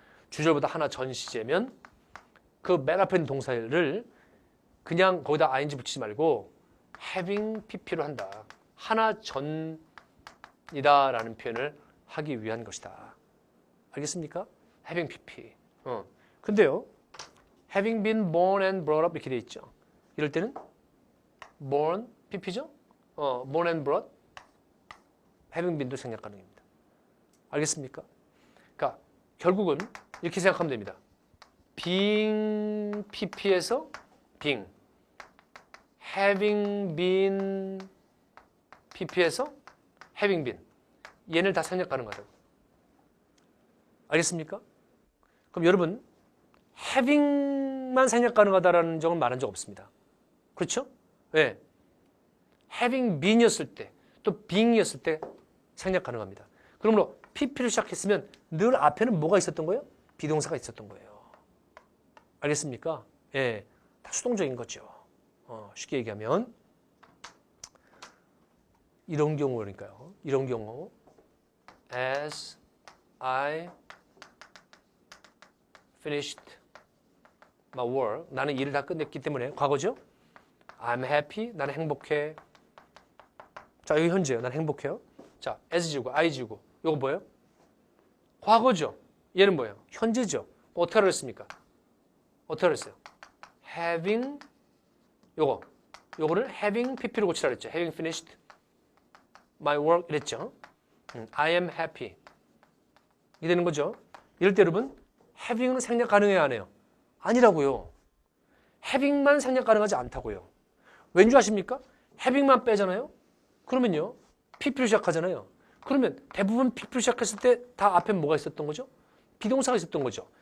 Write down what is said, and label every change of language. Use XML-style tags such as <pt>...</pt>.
<ko>주절보다 하나 전 시제면 그 맨 앞에 있는 동사를 그냥 거기다 ing 붙이지 말고 having pp로 한다. 하나 전이다라는 표현을 하기 위한 것이다. 알겠습니까? having pp. 근데요.</ko> <en>having been born and brought up</en> <ko>이렇게 돼 있죠. 이럴 때는 born pp죠? born and brought having been도 생략 가능합니다. 알겠습니까? 그러니까 결국은 이렇게 생각하면 됩니다. being pp에서 being having been pp에서 having been 얘를 다 생략 가능하다고. 알겠습니까? 그럼 여러분 having만 생략 가능하다라는 점은 말한 적 없습니다. 그렇죠? 네. having been이었을 때 또 being이었을 때 생략 가능합니다. 그러므로 pp를 시작했으면 늘 앞에는 뭐가 있었던 거예요? 비동사가 있었던 거예요. 알겠습니까? 예, 다 수동적인 거죠. 쉽게 얘기하면 이런 경우 그러니까요. 이런 경우</ko> <en>as I finished my work</en> <ko>나는 일을 다 끝냈기 때문에 과거죠.</ko> <en>I'm happy</en> <ko>나는 행복해. 자, 여기 현재요. 나는 행복해요. 자, as 지우고 I 지우고 이거 뭐예요? 과거죠. 얘는 뭐예요? 현재죠. 어떻게 하라 했습니까? 어떻게 하라 했어요? having 요거를 having pp로 고치라 그랬죠.</ko> <en>having finished my work 이랬죠. I am happy</en> <ko>이게 되는 거죠. 이럴 때 여러분 having은 생략 가능해요 안 해요? 아니라고요. having만 생략 가능하지 않다고요. 왠지 아십니까? having만 빼잖아요. 그러면요. pp로 시작하잖아요. 그러면 대부분 pp로 시작했을 때 다 앞에 뭐가 있었던 거죠? 비동사가 있었던 거죠.</ko>